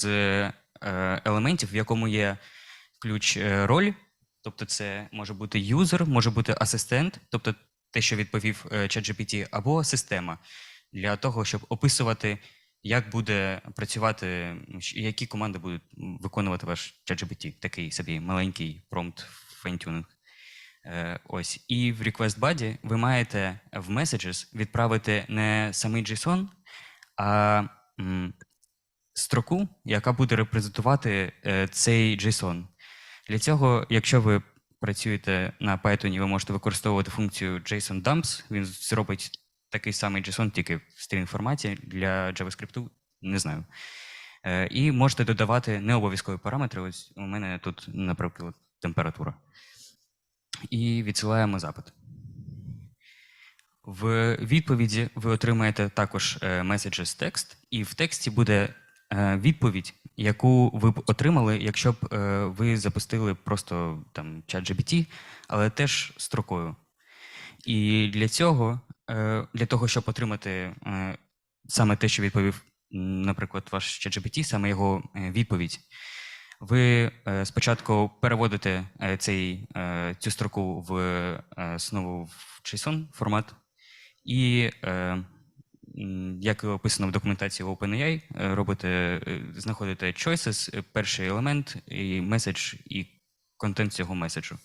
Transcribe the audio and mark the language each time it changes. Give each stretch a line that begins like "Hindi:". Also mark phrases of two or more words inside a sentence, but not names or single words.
Ukrainian: елементів, в якому є ключ роль, тобто це може бути юзер, може бути асистент, тобто те, що відповів ChatGPT, або система, для того, щоб описувати, як буде працювати, які команди будуть виконувати ваш ChatGPT, такий собі маленький
English: prompt fine-tuning.
Ukrainian: Ось. І в
English: request body
Ukrainian: ви маєте в messages відправити не самий JSON, а строку, яка буде репрезентувати цей JSON. Для цього, якщо ви працюєте на Python, ви можете використовувати функцію JSON dumps, він зробить такий самий JSON, тільки в sтрінг форматі, для JavaScript, не знаю. І можете додавати необов'язкові параметри. Ось у мене тут, наприклад, температура. І відсилаємо запит. В відповіді ви отримаєте також
English: messages text,
Ukrainian: і в тексті буде відповідь, яку ви б отримали, якщо б ви запустили просто там ChatGPT, але теж строкою. І для цього, щоб отримати саме те, що відповів, наприклад, ваш ChatGPT, саме його відповідь, ви спочатку переводите цю строку знову в JSON формат, і, як описано в документації OpenAI, знаходите choices, перший елемент, і меседж, і контент цього меседжу.